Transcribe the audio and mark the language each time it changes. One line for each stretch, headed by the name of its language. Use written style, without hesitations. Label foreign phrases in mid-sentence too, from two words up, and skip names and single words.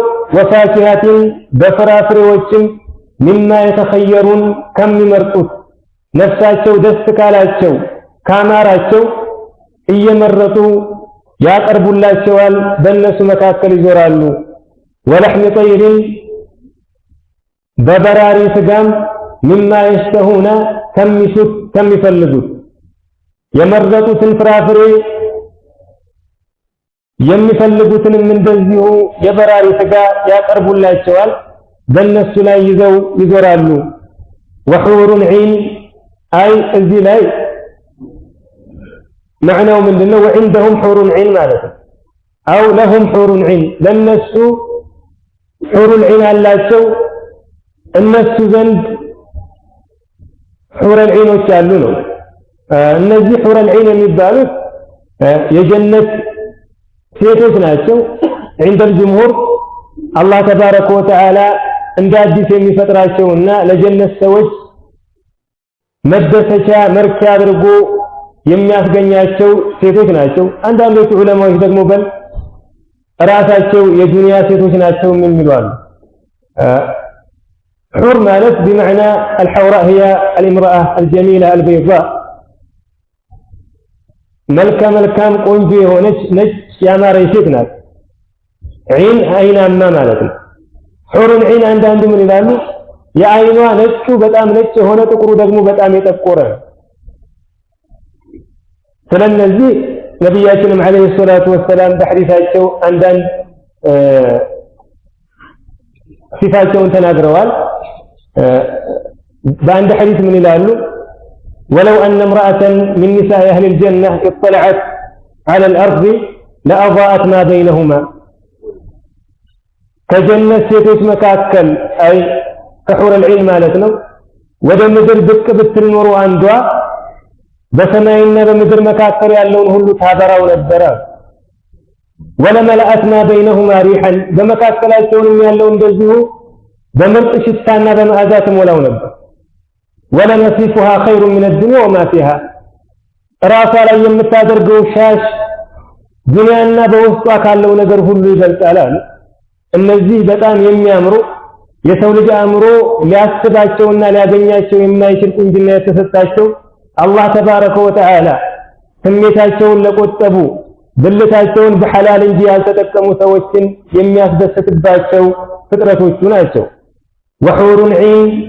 Amharic: ወፋኪሀቲን በፍራፍሬዎችም
Arabic: مما يتخيرون
Amharic: ከሚመርጡት ነፍሳቸው ደስ ካላቸው ካማራቸው እየመረጡ ያቀርቡላቸዋል በእነሱ መካከል ይዞራሉ
Arabic: ولحم طير
Amharic: በበራሪ ስጋም
Arabic: مما يشتهون
Amharic: ከሚፈልጉት የመረጡትን ፍራፍሬ የሚፈልጉትንም እንደዚሁ የበራሪ ስጋ ያቀርቡላቸዋል በእነሱ ላይ ይዘው ይዞራሉ
Arabic: وحور عين
Amharic: አይ እዚህ ላይ
Arabic: معناه من دنه وعندهم حور عين مالته أو لهم حور عين للناس حور العين
Amharic: አላቸው እነሱ ዘንድ
Arabic: حور العين
Amharic: ያሉ ነው እነዚህ
Arabic: حور العين
Amharic: የሚባሉት የጀነት ሴቶች ናቸው
Arabic: عند الجمهور الله تبارك وتعالى
Amharic: እንደ አዲስ የሚፈጥራቸውና ለጀነት ሰዎች መደሰቻ መርኪያ አድርጎ የሚያስገኛቸው ሴቶች ናቸው አንዳንዶቹ ዑለማዎች ደግሞ በል ራሳቸው የዱንያ ሴቶች ናቸው የሚሉ አሉ حور ማለት
Arabic: بمعنى الحوراء هي الامرأة الجميلة البيضاء
Amharic: መልካም ቆንጆ የሆነች ነጭ ያማረች ሴት ናት ዒን አይናማ ማለት ነው
Arabic: حور العين
Amharic: አንዳንዱ ምን ይላሉ የአይኗ ነጩ በጣም ነጭ የሆነ ጥቁሩ ደግሞ በጣም የጠቆረ ስለዚህ ነብያችንም
Arabic: عليه الصلاة والسلام
Amharic: በሐዲሳቸው አንዳንድ ሲፋቸውን ተናግረዋል በአንድ ሐዲስ ምን ይላሉ
Arabic: ولو أن امرأة من نساء أهل الجنة اطلعت على الأرض لأضاءت ما بينهما كجنة
Amharic: ሴቶች መካከል አይ ከሑር العين ማለት ነው ወደ ምድር ብቅ ብትል ኖሮ አንዷ በሰማይና በምድር መካከል ያለውን ሁሉ ታበራው ነበር
Arabic: ولملأت ما بينهما ريحا
Amharic: በመካከላቸውም ያለው እንደዚሁ በምርጥ ሽታና በመዓዛ ተሞላው ነበር ولنصيفها
Arabic: خير من الدنيا وما فيها
Amharic: ራሷ ላይ የምታደርገው ሻሽ ዱንያና በውስጧ ካለው ነገር ሁሉ ይበልጣል እነዚህ በጣም የሚያምሩ የሰው ልጅ አእምሮ ሊያስባቸውና ሊያገኛቸው የማይችል ቁንጅና የተሰጣቸው
Arabic: الله تبارك وتعالى
Amharic: ስሜታቸውን ለቆጠቡ ብልታቸውን በሐላል እንጂ ያልተጠቀሙ ሰዎችን የሚያስደስትባቸው ፍጥረቶቹ ናቸው
Arabic: وحور عين